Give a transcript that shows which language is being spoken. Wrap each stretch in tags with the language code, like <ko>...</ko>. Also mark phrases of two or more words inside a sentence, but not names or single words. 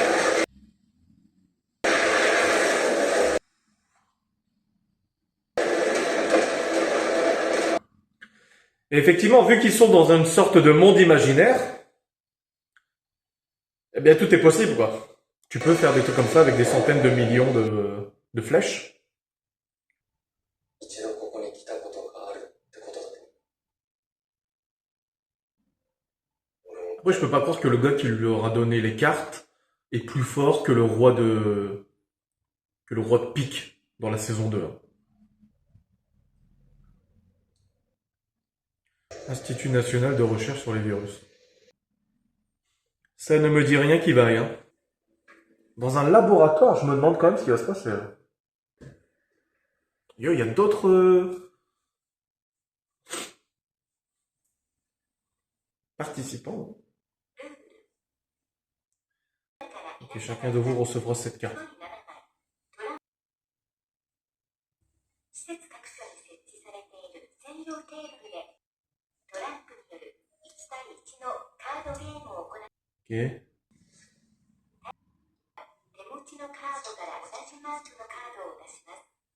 <fr>Et effectivement, vu qu'ils sont dans une sorte de monde imaginaire, eh bien tout est possible quoi. Tu peux faire des trucs comme ça avec des centaines de millions de flèches.</fr> <ja>一度ここに来たことがあるってことだね。</ja> <fr>Après, je peux pas croire que le gars qui lui aura donné les cartes est plus fort que le roi de pique dans la saison 2. Hein. Institut national de recherche sur les virus. Ça ne me dit rien qui vaille. Hein. Dans un laboratoire, je me demande quand même ce qui va se passer. Là. Yo, il y a d'autres participants. Ok, chacun de vous recevra cette carte.</fr> <ja>施設各所に設置されている専用テーブルでトランプ対1のカードゲームを行い、 Ok. 手持ちのカードから同じマークのカードを出します。</ja>